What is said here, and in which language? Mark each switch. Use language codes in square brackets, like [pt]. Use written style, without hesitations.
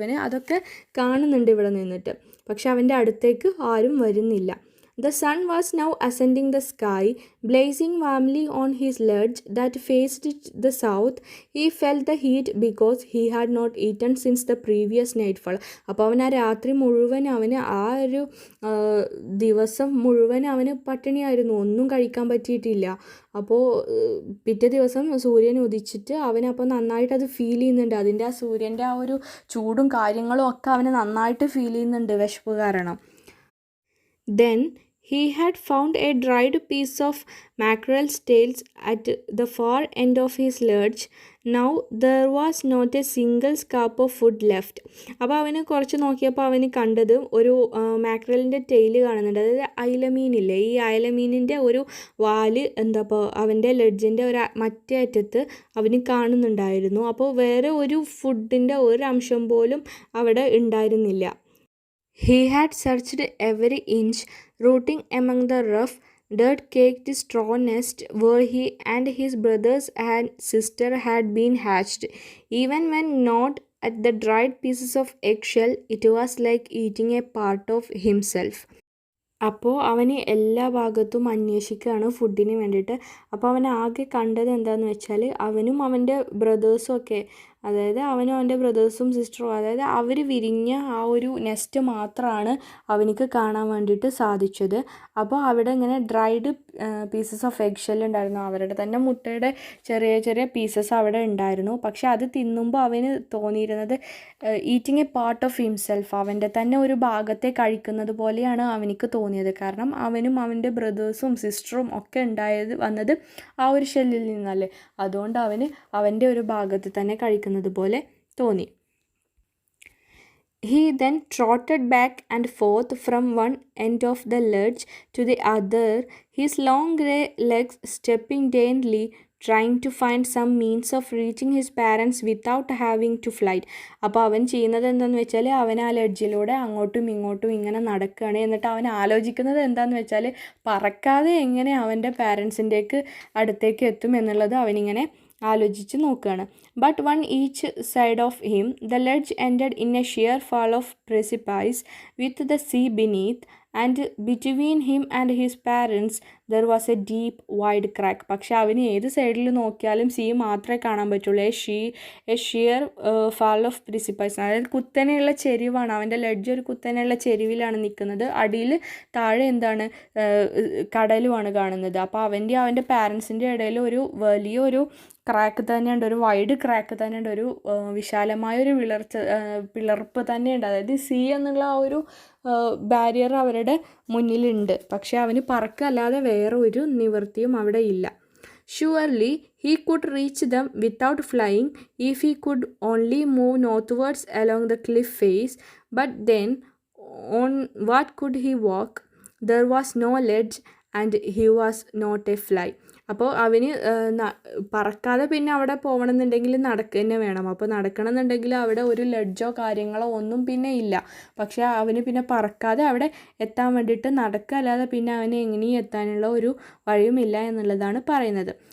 [ml] ഇവന് അതൊക്കെ കാണുന്നുണ്ട് ഇവിടെ നിന്നിട്ട്. പക്ഷെ അവൻ്റെ അടുത്തേക്ക് ആരും വരുന്നില്ല. [en] The sun was now ascending the sky, blazing warmly on his ledge that faced the south. He felt the heat because he had not eaten since the previous nightfall. [ml] അപ്പോൾ അവൻ ആ രാത്രി മുഴുവൻ, അവന് ആ ഒരു ദിവസം മുഴുവൻ അവന് പട്ടിണിയായിരുന്നു, ഒന്നും കഴിക്കാൻ പറ്റിയിട്ടില്ല. അപ്പോൾ പിറ്റേ ദിവസം സൂര്യൻ ഉദിച്ചിട്ട് അവനപ്പോൾ നന്നായിട്ട് അത് ഫീൽ ചെയ്യുന്നുണ്ട്. അതിൻ്റെ ആ സൂര്യൻ്റെ ആ ഒരു ചൂടും കാര്യങ്ങളും ഒക്കെ അവന് നന്നായിട്ട് ഫീൽ ചെയ്യുന്നുണ്ട്, വിശപ്പ് കാരണം. [en] Then he had found a dried piece of mackerel's tails at the far end of his lurch. Now there was not a single scrap of food left. [ml] അപ്പോൾ അവന് കുറച്ച് നോക്കിയപ്പോൾ അവന് കണ്ടത് ഒരു മാക്രലിൻ്റെ ടെയില് കാണുന്നുണ്ട്. അതായത് അയലമീനില്ലേ, ഈ അയലമീനിൻ്റെ ഒരു വാല് ഇപ്പോൾ അവൻ്റെ ലെഡ്ജിൻ്റെ മറ്റേ അറ്റത്ത് അവന് കാണുന്നുണ്ടായിരുന്നു. അപ്പോൾ വേറെ ഒരു ഫുഡിൻ്റെ ഒരു അംശം പോലും അവിടെ ഉണ്ടായിരുന്നില്ല. [en] He had searched every inch, rooting among the rough, dirt-caked straw nest where he and his brothers and sister had been hatched. Even when not at the dried pieces of eggshell, it was like eating a part of himself. [ml] അപ്പോൾ അവന് എല്ലാ ഭാഗത്തും അന്വേഷിക്കുകയാണ് ഫുഡിന് വേണ്ടിയിട്ട്. അപ്പോൾ അവൻ ആകെ കണ്ടത് എന്താണെന്ന് വെച്ചാൽ അവനും അവൻ്റെ ബ്രദേഴ്സും ഒക്കെ അതായത് അവനും അവൻ്റെ ബ്രദേഴ്സും സിസ്റ്ററും, അതായത് അവർ വിരിഞ്ഞ ആ ഒരു നെസ്റ്റ് മാത്രമാണ് അവനിക്ക് കാണാൻ വേണ്ടിയിട്ട് സാധിച്ചത്. അപ്പോൾ അവിടെ ഇങ്ങനെ [en] dried pieces of egg shell [ml] ഉണ്ടായിരുന്നു, അവരുടെ തന്നെ മുട്ടയുടെ ചെറിയ ചെറിയ പീസസ് അവിടെ ഉണ്ടായിരുന്നു. പക്ഷെ അത് തിന്നുമ്പോൾ അവന് തോന്നിയിരുന്നത് [en] eating a part of himself, [ml] അവൻ്റെ തന്നെ ഒരു ഭാഗത്തെ കഴിക്കുന്നത് പോലെയാണ് അവനിക്ക് തോന്നിയത്. കാരണം അവനും അവൻ്റെ ബ്രദേഴ്സും സിസ്റ്ററും ഒക്കെ വന്നത് ആ ഒരു ഷെല്ലിൽ നിന്നല്ലേ, അതുകൊണ്ട് അവന് അവൻ്റെ ഒരു ഭാഗത്ത് തന്നെ കഴിക്കുന്നത് പോലെ തോന്നി. [en] He then trotted back and forth from one end of the ledge to the other, his long grey legs stepping daintily, trying to find some means of reaching his parents without having to fly. [ml] അപ്പോൾ അവൻ ചെയ്യുന്നത് എന്താണെന്ന് വെച്ചാൽ അവൻ ആ ലെഡ്ജിലൂടെ അങ്ങോട്ടും ഇങ്ങോട്ടും ഇങ്ങനെ നടക്കുകയാണ്. എന്നിട്ട് അവൻ ആലോചിക്കുന്നത് എന്താണെന്ന് വെച്ചാൽ പറക്കാതെ എങ്ങനെ അവൻ്റെ പാരൻസിൻ്റെക്ക് അടുത്തേക്ക് എത്തും എന്നുള്ളത് അവനിങ്ങനെ ആലോചിച്ച് നോക്കുകയാണ്. [en] But one each side of him the ledge ended in a sheer fall of precipice with the sea beneath, and between him and his parents there was a deep wide crack. [ml] പക്ഷെ അവന് ഏത് സൈഡിൽ നോക്കിയാലും see മാത്രമേ കാണാൻ പറ്റുള്ളൂ. [en] a sheer fall of precipice, [ml] അതായത് കുത്തനെയുള്ള ചെരിവാണ്. അവൻ്റെ ലെഡ്ജ് ഒരു കുത്തനെയുള്ള ചെരിവിലാണ് നിൽക്കുന്നത്. അടിയിൽ താഴെ എന്താണ്, കടലുമാണ് കാണുന്നത്. അപ്പോൾ അവൻ്റെ പാരൻസിൻ്റെ ഇടയിൽ ഒരു വലിയൊരു ക്രാക്ക് തന്നെയുണ്ട്, ഒരു വൈഡ് ക്രാക്ക് തന്നെയുണ്ട്, ഒരു വിശാലമായൊരു പിളർപ്പ് തന്നെയുണ്ട്. അതായത് സീ എന്നുള്ള ആ ഒരു ബാരിയർ അവരുടെ മുന്നിലുണ്ട്. പക്ഷെ അവന് പറക്കല്ലാതെ വേറെ ഒരു നിവൃത്തിയും അവിടെ ഇല്ല. [en] Surely he could reach them without flying if he could only move northwards along the cliff face. But then, on what could he walk? There was no ledge and he was not a fly. [ml] അപ്പോൾ അവന് പറക്കാതെ പിന്നെ അവിടെ പോകണമെന്നുണ്ടെങ്കിൽ നടക്കുക തന്നെ വേണം. അപ്പോൾ നടക്കണമെന്നുണ്ടെങ്കിൽ അവിടെ ഒരു ലെഡ്ജോ കാര്യങ്ങളോ ഒന്നും പിന്നെ ഇല്ല. പക്ഷേ അവന് പിന്നെ പറക്കാതെ അവിടെ എത്താൻ വേണ്ടിയിട്ട് നടക്കുക അല്ലാതെ പിന്നെ അവന് എങ്ങനെയും എത്താനുള്ള ഒരു വഴിയുമില്ല എന്നുള്ളതാണ് പറയുന്നത്.